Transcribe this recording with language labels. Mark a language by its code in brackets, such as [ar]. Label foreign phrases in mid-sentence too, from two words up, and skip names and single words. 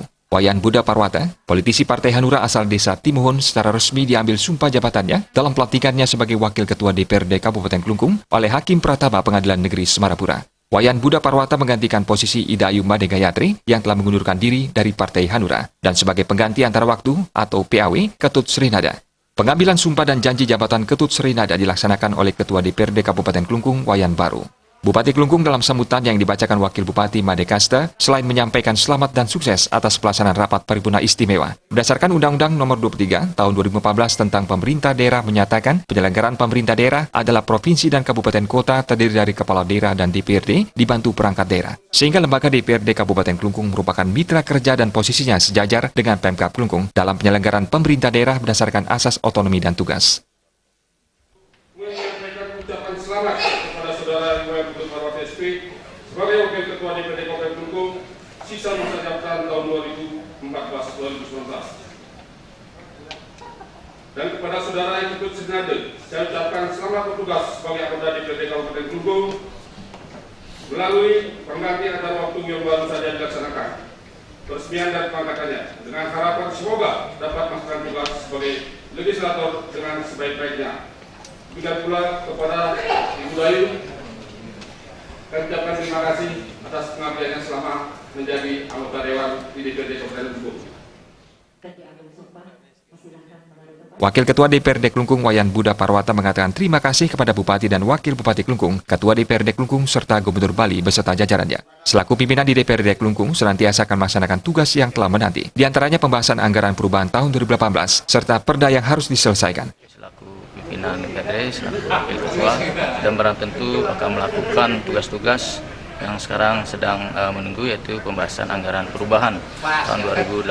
[id] Wayan Budha Parwata, politisi Partai Hanura asal Desa Timohon, secara resmi diambil sumpah jabatannya dalam pelantikannya sebagai Wakil Ketua DPRD Kabupaten Klungkung oleh Hakim Pratama Pengadilan Negeri Semarapura. Wayan Budha Parwata menggantikan posisi Ida Ayu Made Gayatri yang telah mengundurkan diri dari Partai Hanura dan sebagai pengganti antara waktu atau PAW Ketut Srinada. Pengambilan sumpah dan janji jabatan Ketut Srinada dilaksanakan oleh Ketua DPRD Kabupaten Klungkung Wayan Baru. Bupati Klungkung dalam sambutan yang dibacakan Wakil Bupati Made Kasta selain menyampaikan selamat dan sukses atas pelaksanaan rapat paripurna istimewa. Berdasarkan Undang-Undang Nomor 23 Tahun 2014 tentang Pemerintah Daerah menyatakan penyelenggaraan pemerintah daerah adalah provinsi dan kabupaten kota terdiri dari kepala daerah dan DPRD dibantu perangkat daerah. Sehingga lembaga DPRD Kabupaten Klungkung merupakan mitra kerja dan posisinya sejajar dengan Pemkab Klungkung dalam penyelenggaraan pemerintah daerah berdasarkan asas otonomi dan tugas. Selamat kepada saudara Wayan Budha Parwata SP sebagai Wakil Ketua DPRD Kabupaten Klungkung sisa masa jabatan tahun 2014-2019. Dan kepada saudara Ketut Srinada, saya ucapkan selamat bertugas sebagai anggota DPRD Kabupaten Klungkung melalui pengganti antar waktu yang baru saja dilaksanakan, peresmian dan pengangkatannya, dengan harapan semoga dapat melaksanakan tugas sebagai legislator dengan sebaik-baiknya. Demikian pula kepada Ibu Ayu, kami ucapkan terima kasih atas pengabdiannya selama menjadi anggota Dewan di DPRD Kabupaten Klungkung. Wakil Ketua DPRD Klungkung Wayan Budha Parwata mengatakan terima kasih kepada Bupati dan Wakil Bupati Klungkung, Ketua DPRD Klungkung serta Gubernur Bali beserta jajarannya. Selaku pimpinan di DPRD Klungkung senantiasa akan melaksanakan tugas yang telah menanti, di antaranya pembahasan anggaran perubahan tahun 2018 serta perda yang harus diselesaikan. Pimpinan DPRD selaku Wakil Ketua dan barang tentu akan melakukan tugas-tugas yang sekarang sedang menunggu, yaitu pembahasan anggaran perubahan tahun 2018.